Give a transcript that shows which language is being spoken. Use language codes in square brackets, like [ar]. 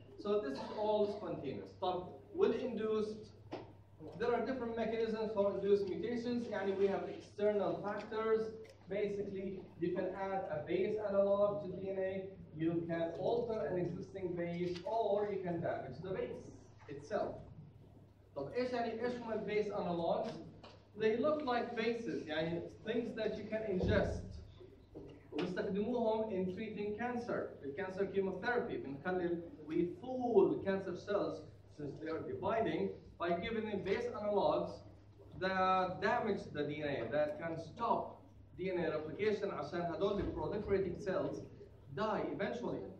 [en] So this is all spontaneous. But with induced, there are different mechanisms for induced mutations. Yani we have external factors. Basically, you can add a base analog to DNA, you can alter an existing base, or you can damage the base itself. [ar] طب ايش يعني ايش هم البيس analogs? [en] They look like bases, [ar] يعني [en] things that you can ingest. [ar] وبيستخدموهم [en] in treating cancer. The cancer chemotherapy. We fool cancer cells since they are dividing by giving them base analogs that damage the DNA, that can stop DNA replication [ar] عشان هدول [en] proliferating cells die eventually.